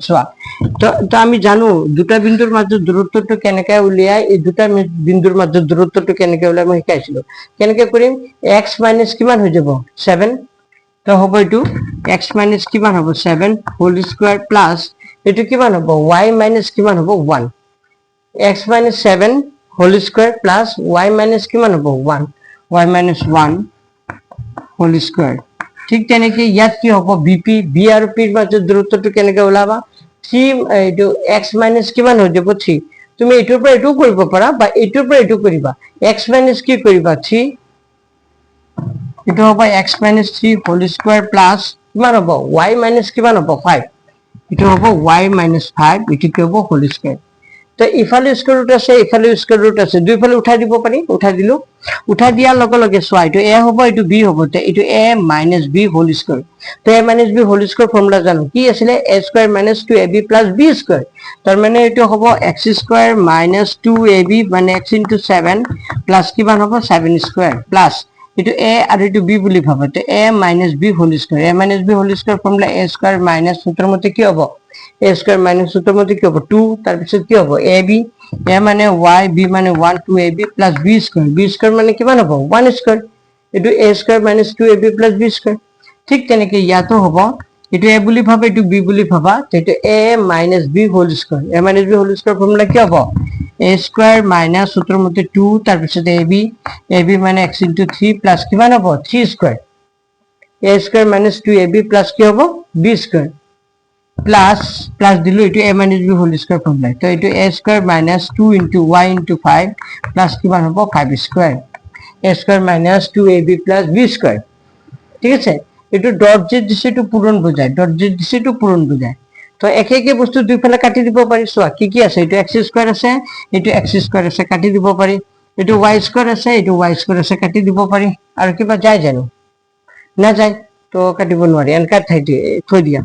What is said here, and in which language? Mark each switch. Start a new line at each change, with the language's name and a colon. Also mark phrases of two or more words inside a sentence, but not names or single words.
Assamese: চোৱা তো আমি জানো দুটা বিন্দুৰ মাজত দূৰত্বটো কেনেকৈ উলিয়াই এই দুটা বিন্দুৰ মাজত দূৰত্বটো কেনেকৈ উলিয়াই মই শিকাইছিলো কেনেকৈ কৰিম
English: x minus
Assamese: কিমান হৈ যাব 7 তো হ'ব এইটো
English: x minus
Assamese: কিমান হ'ব 7
English: whole square plus
Assamese: এইটো কিমান হ'ব
English: y minus
Assamese: কিমান হ'ব
English: 1 x minus 7 whole square plus y minus
Assamese: কিমান হ'ব
English: 1 y minus 1 whole square
Assamese: ঠিক তেনেকৈ ইয়াত কি হ'ব bp b আৰু p ৰ মাজত দূৰত্বটো কেনেকৈ ওলাবা 3 এইটো
English: x minus
Assamese: কিমান হৈ যাব 3 তুমি এইটোৰ পৰা এইটো কৰিব পাৰা বা এইটোৰ পৰা এইটো কৰিবা
English: x minus
Assamese: কি কৰিবা 3 এইটো হ'ব
English: x minus 3 whole square plus
Assamese: কিমান হ'ব
English: y minus
Assamese: কিমান হ'ব 5 এইটো হ'ব
English: y minus 5
Assamese: এইটো কি হ'ব
English: whole square
Assamese: তো ইফালে
English: square root
Assamese: আছে ইফালে
English: square root
Assamese: আছে দুইফালে উঠাই দিব পাৰি উঠাই দিলো উঠাই দিয়াৰ লগে লগে সোৱা এটো a হ'ব এটো b হ'ব তে এটো
English: a minus b whole square
Assamese: তো
English: a minus b whole square
Assamese: ফৰ্মুলা জানো কি আছিল
English: a square minus 2ab plus b
Assamese: square তাৰ মানে এটো হ'ব
English: x square minus 2ab
Assamese: মানে
English: x into 7 plus
Assamese: কিমান হ'ব
English: 7 square plus
Assamese: এটো a আৰু এটো b বুলি ভাবা তে
English: a minus b whole square a minus b whole square
Assamese: ফৰ্মুলা
English: a square minus
Assamese: সূত্ৰৰ মতে কি হ'ব
English: a square minus
Assamese: সূত্ৰৰ মতে কি হ'ব 2 তাৰ পিছত কি হ'ব ab a মানে y b মানে 1
English: 2ab plus b square
Assamese: মানে কিমান হ'ব
English: 1 square
Assamese: এটো
English: a square minus 2ab plus b square
Assamese: ঠিক তেনেকৈ ইয়াতো হ'ব এটো a বুলি ভাবা এটো b বুলি ভাবা তেটো
English: a minus b whole square a minus b whole square
Assamese: ফৰ্মুলা কি হ'ব
English: a square minus
Assamese: সূত্ৰৰ মতে 2 তাৰ পিছত ab মানে
English: x into 3 plus
Assamese: কিমান হ'ব
English: 3 square a square minus 2ab
Assamese: plus কি হ'ব
English: b square plus
Assamese: দিলো এটো
English: a minus b whole square
Assamese: ফৰ্মুলা তো এটো
English: a square minus 2 into y into 5
Assamese: plus কিমান হ'ব
English: 5 square a square minus 2ab plus b square
Assamese: ঠিক আছে এটো ডট যে দিছে এটো পূৰণ বুজায় ডট যে দিছে এটো পূৰণ বুজায় তো একে একে বস্তু দুইফালে কাটি দিব পাৰি সোৱা কি আছে এটো
English: x square
Assamese: আছে এটো
English: x square
Assamese: আছে কাটি দিব পাৰি এটো
English: y square
Assamese: আছে এটো
English: y square
Assamese: আছে কাটি দিব পাৰি আৰু কিবা যায় জানো না যায় তো কাটিব নোৱাৰি, এনেকৈ থৈ দিয়া।